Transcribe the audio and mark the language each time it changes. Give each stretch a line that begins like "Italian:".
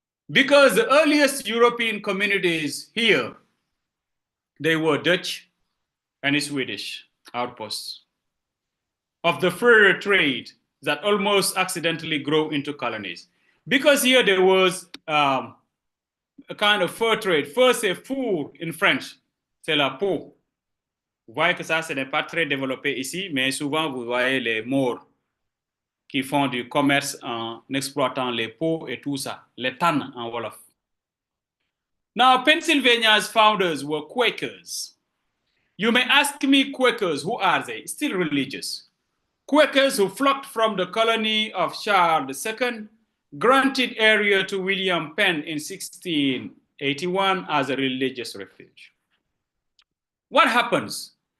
English: Because the earliest European communities here, they were Dutch and Swedish outposts. of the fur trade that almost accidentally grew into colonies. Because here there was a kind of fur trade.
French: Fur, c'est four in French, c'est la peau. Vous voyez que ça, ce n'est pas très développé ici, mais souvent vous voyez les Maures qui font du commerce en exploitant les peaux et tout ça, les tannes en Wolof.
English: Now, Pennsylvania's founders were Quakers. You may ask me, Quakers, who are they? Still religious. Quakers who flocked from the colony of Charles II, granted area to William Penn in 1681 as a religious refuge. What happens?